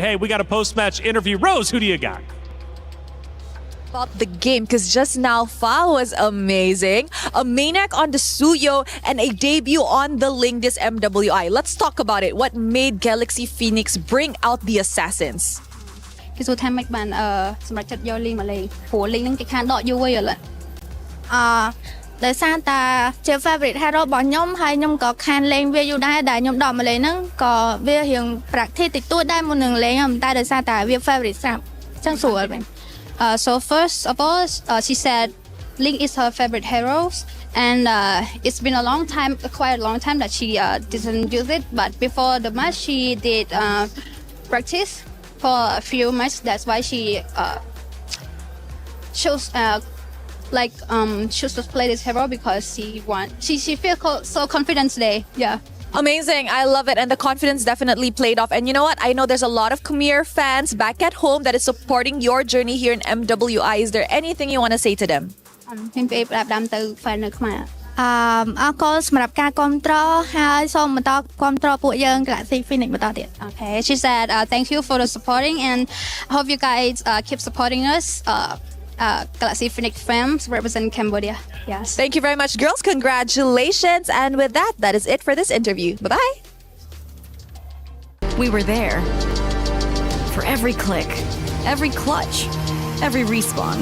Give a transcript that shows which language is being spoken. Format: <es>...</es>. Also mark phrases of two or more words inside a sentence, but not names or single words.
<en>Hey, we got a post-match interview. Rose, who do you got? About the game, because just now Fal was amazing, a maniac on the Suyo, and a debut on the Ling this MWI. Let's talk about it. What made Galaxy Phoenix bring out the assassins?</en> <km>គេសួរថាមិនបានសម្រាប់ចិត្តយកលីងមកលេងព្រោះលីងហ្នឹងគេខានដកយូរហើយឥឡូវដោយសារតែជា</km> <en>favorite hero</en> <km>របស់ខ្ញុំហើយខ្ញុំក៏ខានលេងវាយូរដែរដែលខ្ញុំដកមកលេងហ្នឹងក៏វារៀង practice តិចតួចដែរមុននឹងលេងតែដោយសារតែវា favorite ស្រាប់អញ្ចឹងស្រួលវិញ</km> <en>so first of all she said Link is her favorite hero and it's been a long time, quite a long time that she didn't use it, but before the match she did practice for a few matches. That's why she chose choose to play this hero because she feels so confident today. Yeah. Amazing. I love it. And the confidence definitely played off. And you know what? I know there's a lot of Khmer fans back at home that is supporting your journey here in MWI. Is there anything you want to say to them?</en> <km>ខ្ញុំនិយាយប្រាប់តាមទៅ fan នៅខ្មែរអរគុណសម្រាប់ការគាំទ្រហើយសូមបន្តគាំទ្រពួកយើង Galaxy Phoenix បន្តទៀត</km> <en>Okay, she said thank you for the supporting and I hope you guys keep supporting us. Galaxy Phoenix fans represent Cambodia. Yes. Thank you very much, girls. Congratulations. And with that, that is it for this interview. Bye-bye. We were there for every click, every clutch, every respawn.</en>